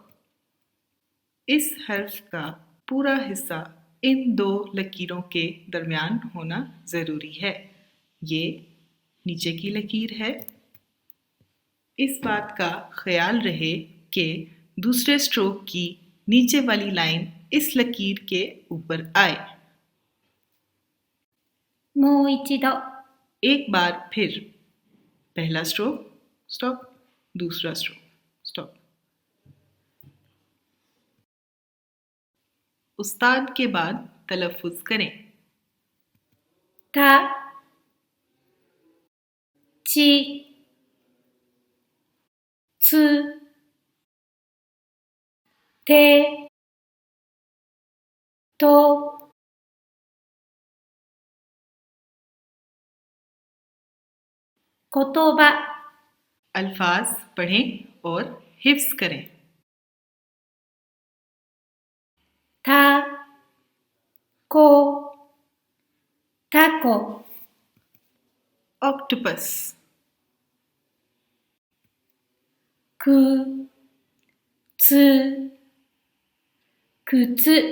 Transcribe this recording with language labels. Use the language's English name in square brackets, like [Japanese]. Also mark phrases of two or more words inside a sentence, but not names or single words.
[Urdu] اس حرف کا پورا حصہ ان دو لکیروں کے درمیان ہونا ضروری ہے. یہ نیچے کی لکیر ہے اس بات کا خیال رہے کہ دوسرے سٹروک کی نیچے والی لائن اس لکیر کے اوپر آئے. [Japanese] もう一度 [Urdu] ایک بار پھر. [English] पहला stroke stop, दूसरा stroke stop. [Urdu] استاد کے بعد تلفظ کریں. [Japanese] たちつてと言葉 [Urdu] الفاظ پڑھیں اور حفظ کریں. [Japanese] たこたこ [Urdu] ऑक्टोपस। [Japanese] くつ靴